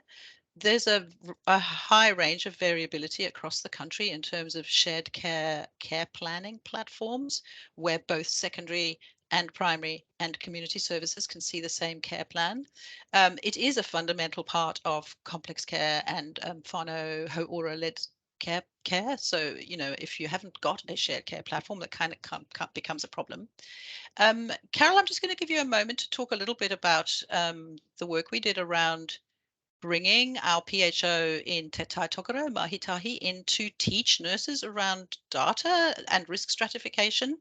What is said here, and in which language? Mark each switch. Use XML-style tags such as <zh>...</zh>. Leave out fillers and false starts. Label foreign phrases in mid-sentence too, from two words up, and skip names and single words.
<en>There's a high range of variability across the country in terms of shared care planning platforms where both secondary and primary and community services can see the same care plan. It is a fundamental part of complex care and</en> <mi>whānau hauora-</mi> <en>led care. So, if you haven't got a shared care platform, that kind of becomes a problem. Carol, I'm just going to give you a moment to talk a little bit about the work we did around bringing our PHO in Te Tai Tokoro, Mahitahi, in to teach nurses around data and risk stratification.</en>